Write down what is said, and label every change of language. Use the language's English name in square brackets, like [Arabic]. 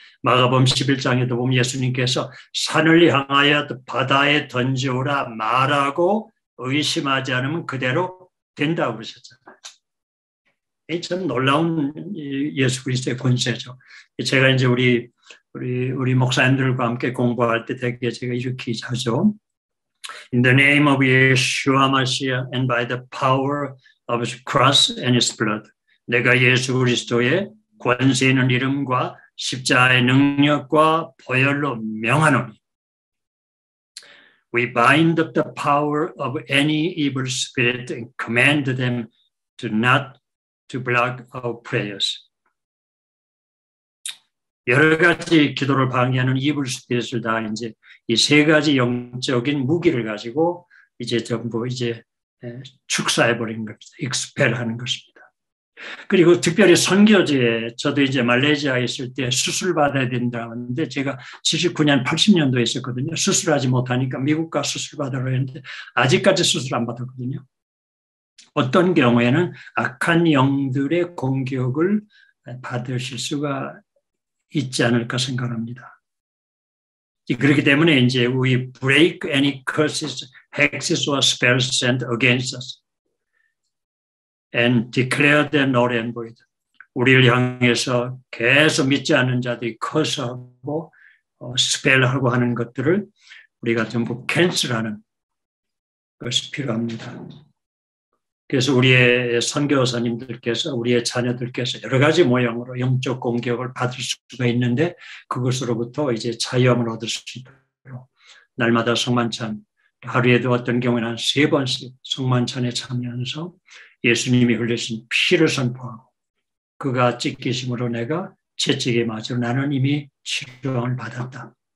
[Korean] 마가복음 11장에도 보면 예수님께서 산을 향하여 바다에 던져오라 말하고 의심하지 않으면 그대로 된다고 그러셨잖아요. 이 참 놀라운 예수 그리스도의 권세죠. 제가 이제 우리 목사님들과 함께 공부할 때 되게 제가 이렇게 하죠. [English] In the name of Yeshua Mashiach and by the power of his cross and his blood. [Korean] 내가 예수 그리스도의 권세 있는 이름과 십자가의 능력과 보혈로 명하노니. [English] We bind up the power of any evil spirit and command them to block our prayers. [Korean] 여러 가지 기도를 방해하는 이불 스피릿을 다 이제 이 세 가지 영적인 무기를 가지고 이제 전부 이제 축사해 버리는 겁니다. 익스펠 하는 것입니다. 그리고 특별히 선교지에 저도 이제 말레이시아에 있을 때 수술 받아야 된다고 하는데 제가 79년, 80년도에 있었거든요. 수술하지 못하니까 미국 가 수술 받으러 했는데 아직까지 수술 안 받았거든요. 어떤 경우에는 악한 영들의 공격을 받으실 수가 있지 않을까 생각합니다. 그렇기 때문에 이제 [English] we break any curses, hexes or spells sent against us and declare them null and void. [Korean] 우리를 향해서 계속 믿지 않는 자들이 커서하고 스펠하고 하는 것들을 우리가 전부 캔슬하는 것이 필요합니다. 그래서 우리의 선교사님들께서 우리의 자녀들께서 여러 가지 모양으로 영적 공격을 받을 수가 있는데 그것으로부터 이제 자유함을 얻을 수 있도록 날마다 성만찬 하루에도 어떤 경우에는 한 3번씩 성만찬에 참여하면서 예수님이 흘리신 피를 선포하고 그가 찢기심으로 내가 채찍에 맞아 나는 이미 치료를 받았다.